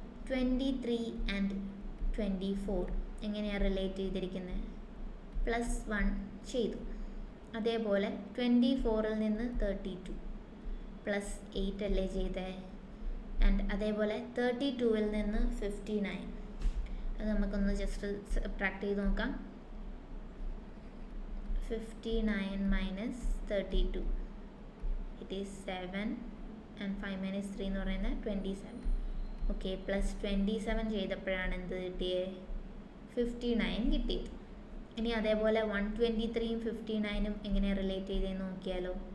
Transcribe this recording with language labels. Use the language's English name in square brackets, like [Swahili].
[Malayalam] 23 and 24 എങ്ങനെയാണ് relate ചെയ്തിരിക്കുന്നത്, +1 ചെയ്തു. അതേപോലെ 24ൽ നിന്ന് 32 +8 അല്ലേ ചെയ്തേ. ആൻഡ് അതേപോലെ 32-ൽ നിന്ന് 59. അത് നമുക്കൊന്ന് ജസ്റ്റ് സബ്ട്രാക്ട് ചെയ്ത് നോക്കാം. [English] 59 minus 32, it is 7 and 5 minus 3 [Malayalam] എന്ന് പറയുന്നത് [English] 27. [Malayalam] ഓക്കെ, പ്ലസ് 27 ചെയ്തപ്പോഴാണ് എന്ത് കിട്ടിയത്? 59 കിട്ടിയത്. ഇനി അതേപോലെ 123-യും 59-ഉം എങ്ങനെ റിലേറ്റ് ചെയ്തെന്ന് നോക്കിയാലോ.